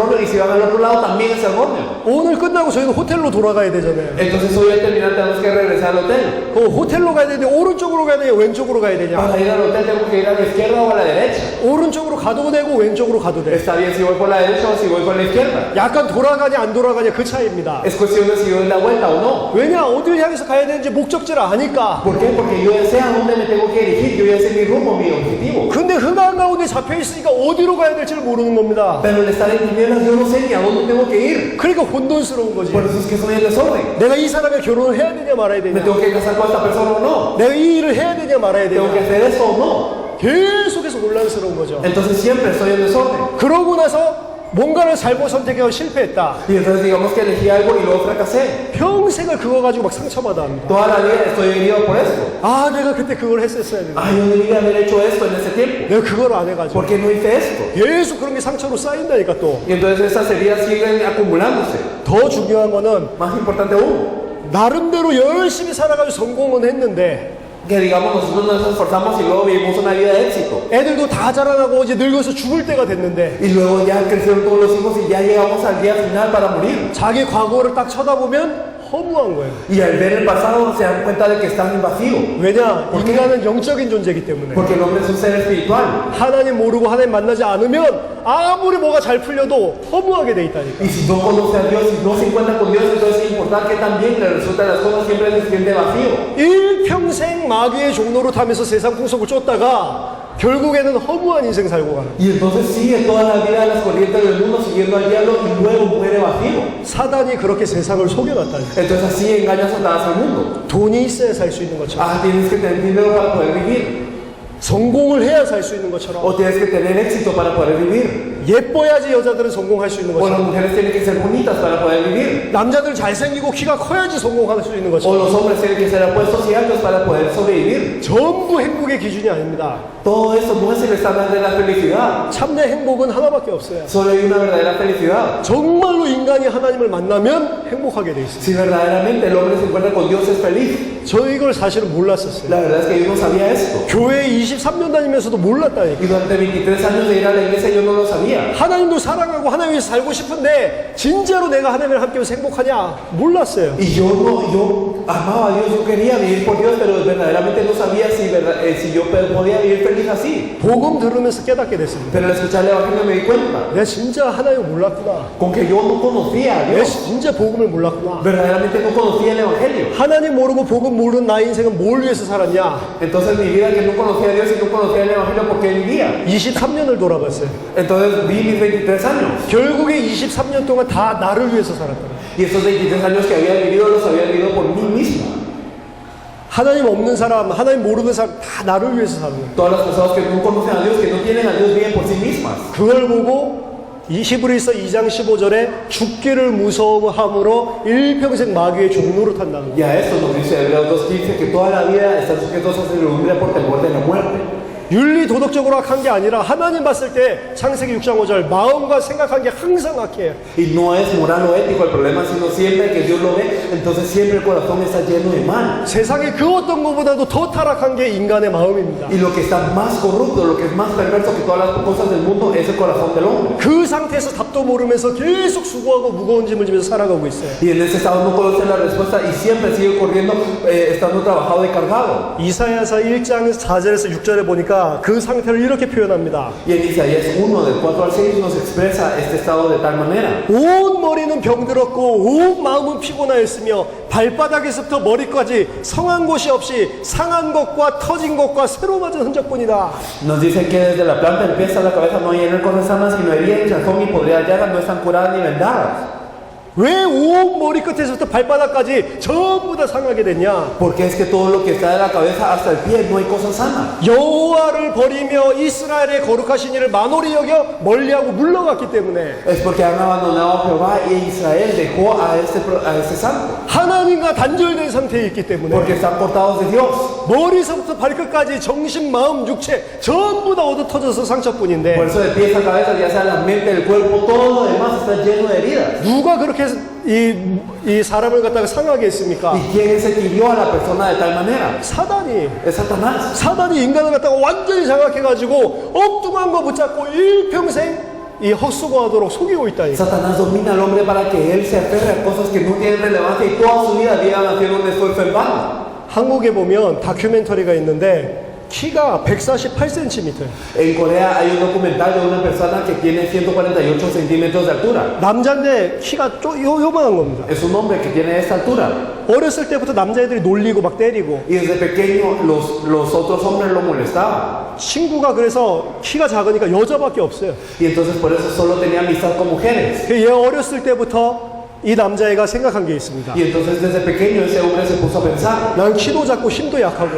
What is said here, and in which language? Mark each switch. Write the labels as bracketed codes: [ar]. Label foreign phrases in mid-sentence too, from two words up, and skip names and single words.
[es] Y si van al otro lado, también es erróneo. [ko] 오늘 끝나고 저희는 호텔로 돌아가야 되잖아요. [es] Entonces hoy al terminar tenemos que regresar al hotel. [ko] 그 호텔로 가야 되는데 오른쪽으로 가야 되냐 왼쪽으로 가야 되냐. [es] Para ir al hotel tengo que ir a la izquierda o a la derecha. [ko] 오른쪽으로 가도 되고 왼쪽으로 가도 돼. [es] Está bien si voy por la derecha o si voy por la izquierda. [ko] 약간 돌아가냐 안 돌아가냐 그 차이입니다. [es] Es cuestión de si doy la vuelta o no. [ko] 왜냐 어디를 향해서 가야 되는지 목적지를 아니까. [es] ¿Por qué? Porque yo ya sé a dónde me tengo que dirigir, yo ya sé mi rumbo, mi objetivo. [ko] 근데 흑암 가운데 잡혀 있으니까 어디로 가야 될지를 모르는 겁니다. [es] Pero al estar en tinieblas yo no sé ni a dónde tengo que ir. [ko] 그러니까 혼돈스러운 거지. [es] Por eso es que soy en desorden. [ko] 내가 이 사람과 결혼을 해야 되냐 말아야 [es] ¿Me [ko] 되냐. [es] tengo que casar con esta persona o no? [ko] 내가 이 일을 해야 되냐 말아야 [es] ¿Tengo que [ko] 되냐. [es] hacer esto o no? [ko] 계속해서 혼란스러운 거죠. [es] Entonces siempre estoy en desorden. [ko] 그러고 나서 뭔가를 잘못 선택해서 실패했다. [es] Y entonces digamos que elegí algo y luego fracasé. [ko] 평생을 그거 가지고 막 상처받아 합니다. [es] Toda la vida estoy herido por esto. [ko] 아 내가 그때 그걸 했었어야 되는데 [es] Ay, yo debí haber hecho esto en ese tiempo. [ko] 내가 그걸 안 해가지고 [es] ¿Por qué no hice esto? [ko] 계속 그런 게 상처로 쌓인다니까. 또 [es] Y entonces esas heridas siguen acumulándose. [ko] 더 중요한 거는 [es] Más importante aún, [ko] 나름대로 열심히 살아가지고 성공은 했는데 [es] que digamos nosotros nos esforzamos y luego vivimos una vida de éxito. [ko] 애들도 다 자라나고 이제 늙어서 죽을 때가 됐는데 [es] Y luego ya crecieron todos los hijos y ya llegamos al día final para morir. [ko] 자기 과거를 딱 쳐다보면 허무한 거예요. [es] Y al ver el pasado se dan cuenta de que están en vacío. [ko] 왜냐? 인간은 영적인 존재이기 때문에. [es] Porque el hombre es un ser espiritual. [ko] 하나님 모르고 하나님 만나지 않으면 아무리 뭐가 잘 풀려도 허무하게 돼 있다니까. [es] Y si no conoce a Dios y no se encuentra con Dios, entonces sin importar que también le resultan las cosas, siempre se siente vacío. [ko] 일평생 마귀의 종로로 타면서 세상 풍속을 쫓다가 결국에는 허무한 인생 살고 가는. [es] Y entonces sigue toda la vida las corrientes del mundo siguiendo al diablo y luego muere vacío. [ko] 사단이 그렇게 세상을 속여놨다니까. [es] Entonces así engaña a Satanás al mundo. [ko] 돈이 있어야 살 수 있는 것처럼, [es] Ah, tienes que tener dinero para poder vivir. [ko] 성공을 해야 살 수 있는 것처럼, [es] O tienes que tener éxito para poder vivir. [ko] 예뻐야지 여자들은 성공할 수 있는 [es] O las [ko] 것처럼, [es] mujeres tienen que ser bonitas para poder vivir. [ko] 남자들 잘생기고 키가 커야지 성공할 수 있는 [es] O [ko] 것처럼, [es] los hombres tienen que ser apuestos y altos para poder sobrevivir. [ko] 전부 행복의 기준이 아닙니다. [es] Todo esto no es el estándar de la felicidad. [ko] 참내 행복은 하나밖에 없어요. [es] Solo hay una verdadera felicidad. [ko] 정말로 인간이 하나님을 만나면 행복하게 돼 있어요. [es] Si verdaderamente el hombre se encuentra con Dios es feliz. [ko] 저 이걸 사실은 몰랐었어요. [es] La verdad es que yo no sabía esto. [ko] 교회 23년 다니면서도 몰랐다니까. [es] Y durante 23 años de ir a la iglesia yo no lo sabía. [ko] 하나님도 사랑하고 하나님 위해서 살고 싶은데 진짜로 내가 하나님을 함께 행복하냐? 몰랐어요. [es] Y yo amaba a Dios, yo quería vivir por Dios, pero verdaderamente no sabía si yo podía vivir feliz así. [ko] 복음 들으면서 깨닫게 됐습니다. [es] Pero al escuchar el evangelio me di cuenta [ko] 내가 진짜 하나님을 몰랐구나. [es] con que yo no conocía a [ko] 내가 [es] Dios. [ko] 진짜 복음을 몰랐구나. [es] Verdaderamente no conocía el evangelio. [ko] 하나님 모르고 복음 모르는 나의 인생은 뭘 위해서 살았냐? [es] Entonces mi vida que no conocía a Dios y no conocía el evangelio, ¿por qué vivía? [ko] 23년을 돌아봤어요. [es] Entonces vi mis 23 años. [ko] 결국에 23년 동안 다 나를 위해서 살았다. [es] Y estos 23 años que había vivido los había vivido por mí mismo. [ko] 하나님 없는 사람, 하나님 모르는 사람 다 나를 위해서 사는 거예요. [es] Todas las personas que no conocen a Dios, que no tienen a Dios, viven por sí mismas. [ko] 그걸 보고 이 히브리서 2장 15절에 죽기를 무서워함으로 일평생 마귀의 종로로 탄다는 거예요. [es] Y a esto nos dice Hebreos 2:15 que toda la vida están sujetos a servidumbre por temor de la muerte. [ko] 윤리 도덕적으로 악한 게 아니라 하나님 봤을 때 창세기 6장 5절 마음과 생각한 게 항상 악해요. [es] Y no es moral o ético el problema, sino siempre que Dios lo ve, entonces siempre el corazón está lleno de mal. [ko] 세상에 그 어떤 것보다도 더 타락한 게 인간의 마음입니다. [es] Y lo que está más corrupto, lo que es más perverso que todas las cosas del mundo es el corazón del hombre. [ko] 그 상태에서 답도 모르면서 계속 수고하고 무거운 짐을 지면서 살아가고 있어요. [es] Y en ese estado no conoce la respuesta y siempre sigue corriendo, estando trabajado y cargado. [ko] 이사야서 1장 4절에서 6절에 보니까 5절에가 그 상태를 이렇게 표현합니다. [es] Y en Isaías 1, del 4 al 6, nos expresa este estado de tal manera. [ko] 온 머리는 병들었고 온 마음은 피곤하였으며 발바닥에서부터 머리까지 성한 곳이 없이 상한 것과 터진 것과 새로 맞은 흔적뿐이다. [es] Nos dice que desde la planta del pie hasta la cabeza no hay en él cosas sanas, sino heridas, hinchazón y podridas llagas, no están curadas ni vendadas. [ko] 왜 온 머리 끝에서부터 발바닥까지 전부 다 상하게 됐냐? [es] Porque es que todo lo que está de la cabeza hasta el pie no hay cosas sanas. [ko] 여호와를 버리며 이스라엘의 거룩하신 이를 만홀히 여겨 멀리하고 물러갔기 때문에 [es] Es porque han abandonado a Jehová y Israel dejó a este santo. [ko] 하나님과 단절된 상태에 있기 때문에 [es] Porque están cortados de Dios. [ko] 머리서부터 발끝까지 정신, 마음, 육체 전부 다 얻어터져서 상처뿐인데 [es] Por eso de pies a cabeza, ya sea la mente, el cuerpo, todo lo demás está lleno de heridas. [ko] 누가 그렇게 이 사람을 갖다가 상하게 했습니까? [es] ¿Y quién es el que hirió a la persona de tal manera? [ko] 사단이. [es] Es Satanás. [ko] 사단이 인간을 갖다가 완전히 장악해가지고 엉뚱한 거 붙잡고 일평생 이 헛수고하도록 속이고 있다니까. [es] Satanás domina al hombre para que él se aferre a cosas que no tienen relevancia y toda su vida vivan haciendo un esfuerzo en vano. [ko] 한국에 보면 다큐멘터리가 있는데 키가 148cm. [es] En Corea hay un documental de una persona que tiene 148 centímetros de altura. [ko] 남자인데 키가 요만한 겁니다. [es] Es un hombre que tiene esta altura. [ko] 어렸을 때부터 남자애들이 놀리고 막 때리고 [es] Y desde pequeño los otros hombres lo molestaban. [ko] 친구가 그래서 키가 작으니까 여자밖에 없어요. [es] Y entonces por eso solo tenía amistad con mujeres. [ko] 얘 어렸을 때부터 이 남자애가 생각한 게 있습니다. [es] Y entonces desde pequeño ese hombre se puso a pensar, [ko] 난 키도 작고 힘도 약하고